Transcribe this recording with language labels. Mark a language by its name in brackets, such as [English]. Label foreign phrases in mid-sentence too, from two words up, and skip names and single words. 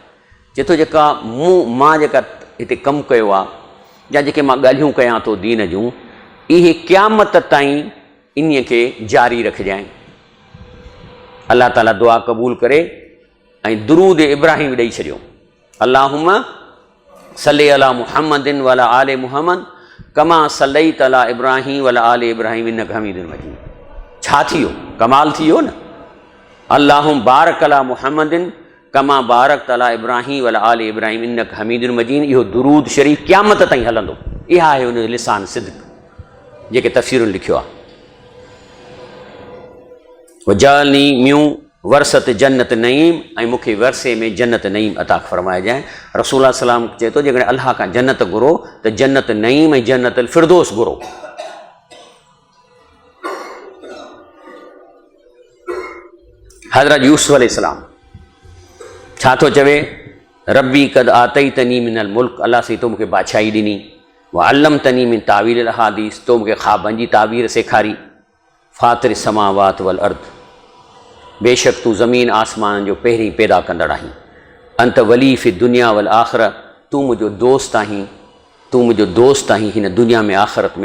[Sindhi] चए थो जेका मां जेका हिते कमु कयो आहे या जेके मां ॻाल्हियूं कयां थो दीन जूं, इहे क़यामत ताईं इन्हीअ खे जारी रखजांइ। अलाह ताला दुआ क़बूल करे ऐं दुरूद इब्राहिम ॾेई छॾियो। [Arabic] اللهم صل على محمد وعلى آل محمد كما صليت على إبراهيم وعلى آل إبراهيم إنك حميد مجيد. [Sindhi] छा थी वियो? कमाल थी वियो न। [Arabic] اللهم بارك على محمد كما باركت على إبراهيم وعلى آل إبراهيم إنك حميد مجيد. [Sindhi] इहो दुरूद शरीफ़ क़यामत ताईं हलंदो। इहा आहे हुन जो [Arabic] لسان صدق [Sindhi] जेके तफ़सीरुनि लिखियो आहे। [Arabic] واجعلني من ورثة جنة النعيم, [Sindhi] ऐं मूंखे वरसे में जन्नत नईम अता फरमाइजांइ। रसूलुल्लाह [Arabic] صلى الله عليه وسلم [Sindhi] चए थो जेकॾहिं अलाह खां जन्नत घुरो त जन्नत नईम ऐं जन्नत फिरदौस घुरो। हज़रत यूसुफ अलैहिस्सलाम छा थो चवे? [Arabic] رب قد آتيتني من الملك, [Sindhi] अलाह से तो मूंखे बादशाही ॾिनी। [Arabic] وعلمتني من تأويل الأحاديث, [Sindhi] तो मूंखे ख़्वाबनि जी तावीर सेखारी। [Arabic] فاطر السماوات والأرض, [Sindhi] बेशक तूं ज़मीन आसमान जो पहिरीं पैदा कंदड़ आहीं। [Arabic] أنت ولي في الدنيا والآخرة, [Sindhi] तूं मुंहिंजो दोस्त आहीं, तूं मुंहिंजो दोस्त आहीं हिन दुनिया में आख़िरत में।